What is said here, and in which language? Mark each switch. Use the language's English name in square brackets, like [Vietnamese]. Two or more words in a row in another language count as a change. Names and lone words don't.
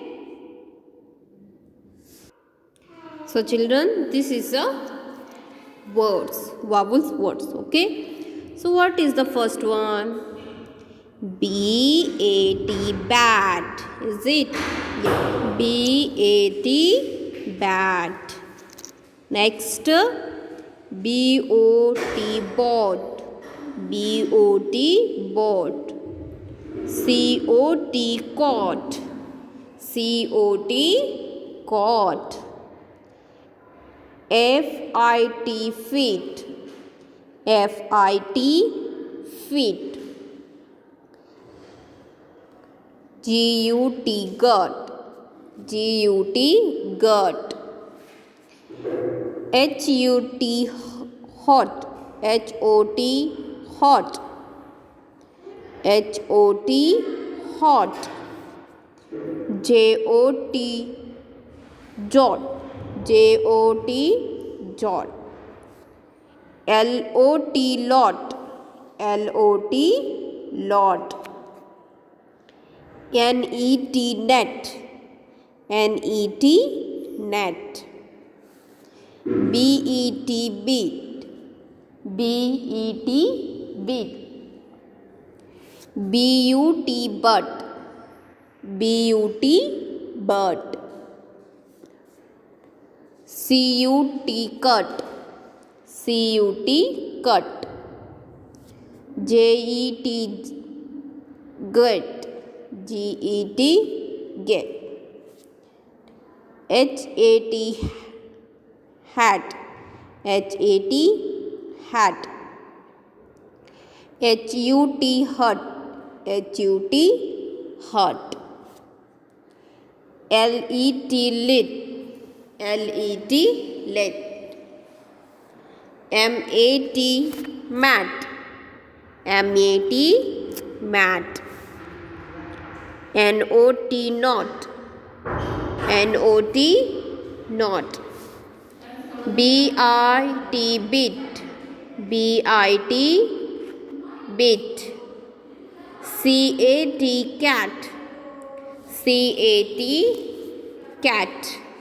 [English] So children, this is a words, vowels words. Okay. So what is the first one? B-A-T, bat. Is it? Yeah. B-A-T, bat. Next, B-O-T, bot. B-O-T, bot. C-O-T, cot. C-O-T, cot. F-I-T, fit. F-I-T, fit. G-U-T, gut. G-U-T, gut. H-U-T, hot. H-O-T, hot. H-O-T, hot. J-O-T, jot. J-O-T, jot. L-O-T, lot. L-O-T, lot. N-E-T, net. N-E-T, net. B-E-T, beat. B-E-T, beat. B-U-T, but. B-U-T, but. C-U-T, cut. C-U-T, cut. J-E-T, get. G-E-T, get. H-A-T, hat. H-A-T, hat. H-U-T, hut. H-U-T, hut. L-E-T, lit. L-E-T, lit. M-A-T, mat. M-A-T, mat. N-O-T, not. N-O-T, not. B-I-T, bit. B-I-T, bit. C-A-T, cat. C-A-T, cat.